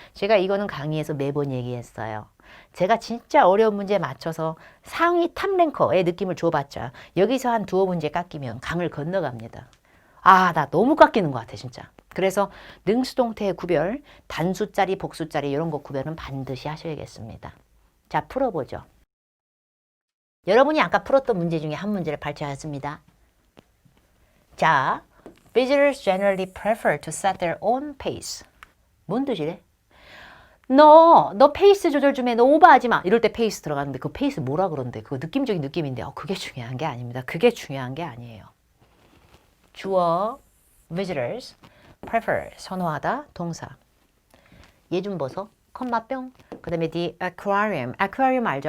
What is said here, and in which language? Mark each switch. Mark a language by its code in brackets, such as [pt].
[ko] 제가 이거는 강의에서 매번 얘기했어요. 제가 진짜 어려운 문제에 맞춰서 상위 탑랭커의 느낌을 줘봤자 여기서 한 두어 문제 깎이면 강을 건너갑니다. 나 너무 깎이는 것 같아 진짜. 그래서 능수동태의 구별, 단수짜리, 복수짜리 이런 거 구별은 반드시 하셔야겠습니다. 자, 풀어보죠. 여러분이 아까 풀었던 문제 중에 한 문제를 발췌하였습니다. 자, [en] visitors generally prefer to set their own pace. [ko] 뭔 뜻이래? 너 페이스 조절 좀 해. 너 오버하지 마. 이럴 때 페이스 들어가는데 그 페이스 뭐라 그러는데 그거 느낌적인 느낌인데 그게 중요한 게 아닙니다. 그게 중요한 게 아니에요. 주어 visitors prefer 선호하다 동사 얘 좀 보소 컴마뿅 그 다음에 the aquarium 알죠?